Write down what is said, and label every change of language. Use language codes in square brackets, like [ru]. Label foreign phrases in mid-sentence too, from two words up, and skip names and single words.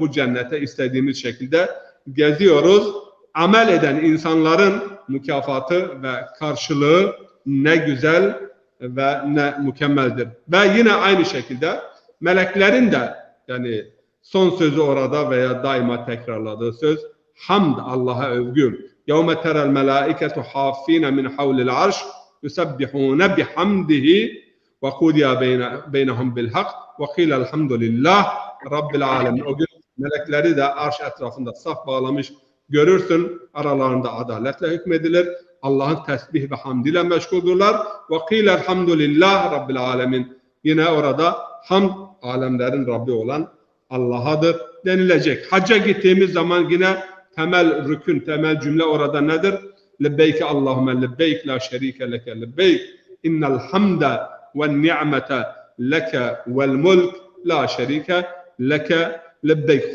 [tr] Bu cennete istediğimiz şekilde geziyoruz. Amel eden insanların mükafatı ve karşılığı ne güzel ve ne mükemmeldir. Ve yine aynı şekilde meleklerin de yani son sözü orada veya daima tekrarladığı söz hamd Allah'a övgü. [ar] يَوْمَ تَرَى الْمَلَائِكَةُ حَافِّينَ مِنْ حَوْلِ الْعَرْشِ يُسَبِّحُونَ بِحَمْدِهِ وَقُضِيَ بَيْنَهُمْ بِالْحَقِّ وَقِيلَ الْحَمْدُ لِلّٰهِ رَبِّ الْعَالَمِينَ. [tr] O gün melekleri de arş etrafında saf bağlamış görürsün. Aralarında adaletle hükmedilir. Allah'ın tesbih ve hamdiyle meşguldurlar. [ar] وَقِيلَ الْحَمْدُ لِلّٰهِ رَبِّ الْعَالَمِينَ. [tr] Yine orada hamd alemlerin Rabbi olan Allah'adır denilecek. Hacca gittiğimiz zaman yine temel rükün, temel cümle orada nedir? [ar] لبيك اللهم لبيك لا شريك لك لبيك إن الحمد والنعمة لك والملك لا شريك لك لبيك.